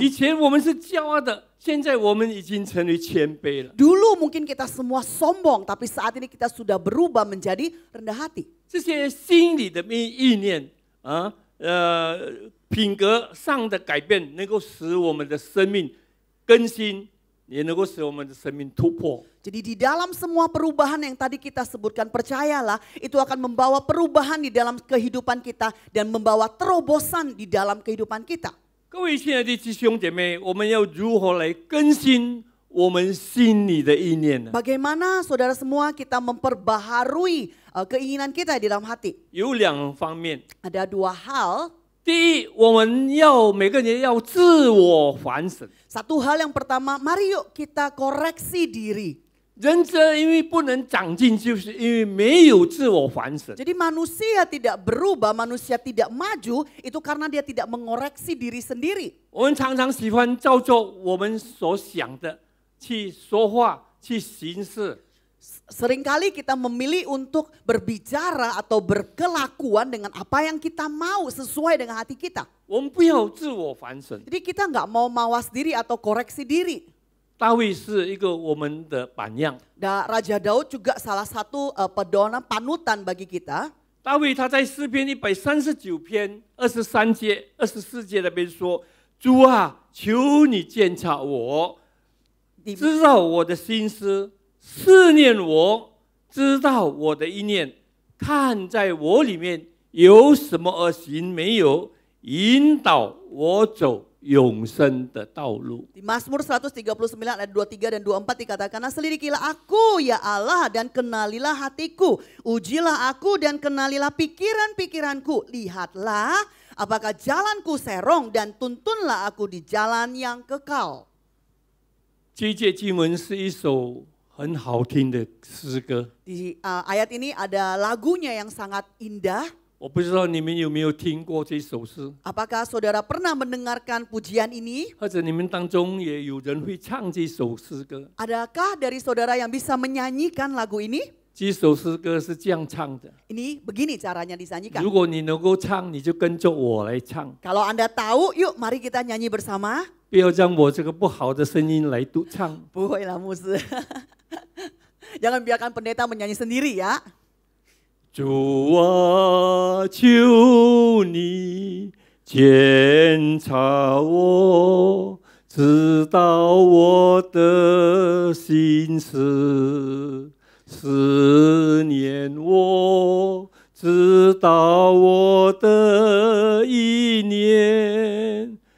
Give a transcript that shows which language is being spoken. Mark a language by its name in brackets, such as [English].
[Chinese] 以前我们是骄傲的，现在我们已经成为谦卑了。 [Indonesian] Dulu mungkin kita semua sombong, tapi saat ini kita sudah berubah menjadi rendah hati. [Chinese] 这些心理的意念啊，品格上的改变，能够使我们的生命更新，也能够使我们的生命突破。 [Indonesian] Jadi di dalam semua perubahan yang tadi kita sebutkan, percayalah itu akan membawa perubahan di dalam kehidupan kita dan membawa terobosan di dalam kehidupan kita. [Chinese] 各位亲爱的弟兄姐妹，我们要如何来更新我们心里的意念呢？ [Indonesian] Bagaimana saudara semua kita memperbaharui keinginan kita di dalam hati? [Chinese] 有2方面。 [Indonesian] Ada 2 hal. [Chinese] 第一，我们每个人要自我反省。 [Indonesian] Satu hal yang pertama, mari yuk kita koreksi diri. [Chinese] 人因为不能长进，就是因为没有自我反省。 [Indonesian] Jadi manusia tidak berubah, manusia tidak maju, itu karena dia tidak mengoreksi diri sendiri. [Chinese] 我们常常喜欢照着我们所想的去说话、去行事。 [Indonesian] Seringkali kita memilih untuk berbicara atau berkelakuan dengan apa yang kita mau sesuai dengan hati kita. [Chinese] 我们不要自我反省。 [Indonesian] Jadi kita nggak mau mawas diri atau koreksi diri. [Chinese] 大卫是一个我们的榜样。 [Indonesian] Raja Daud juga salah satu pedoman panutan bagi kita. [Chinese] 大卫他在诗篇139篇23节、24节那边说：“主啊，求你鉴察我，知道我的心思，试验我，知道我的意念，看在我里面有什么恶行没有，引导我走永生的道路。” [Indonesian] Di Mazmur 139 ayat 23 dan 24 dikatakan, "Selidikilah aku ya Allah dan kenalilah hatiku, ujilah aku dan kenalilah pikiran-pikiranku, lihatlah apakah jalanku serong dan tuntunlah aku di jalan yang kekal." [Chinese] 这一节经文是一首很好听的诗歌。 [Indonesian] Di ayat ini ada lagunya yang sangat indah. [Chinese] 我不知道你们有没有听过这首诗， [Indonesian] Apakah saudara pernah mendengarkan pujian ini? [Chinese] 或者你们当中也有人会唱这首诗歌？ [Indonesian] Adakah dari saudara yang bisa menyanyikan lagu ini? [Chinese] 这首诗歌是这样唱的。 [Indonesian] Ini begini caranya disanyikan. [Chinese] 如果你能够唱，你就跟着我来唱， [Indonesian] Kalau Anda tahu, yuk mari kita nyanyi bersama. [Chinese] 不要让我这个不好的声音来独唱。 [Indonesian] Bolehlah musuh. Jangan biarkan pendeta menyanyi sendiri ya. [Chinese] 主啊，求你鉴察我，知道我的心思，思念我，知道我的意念，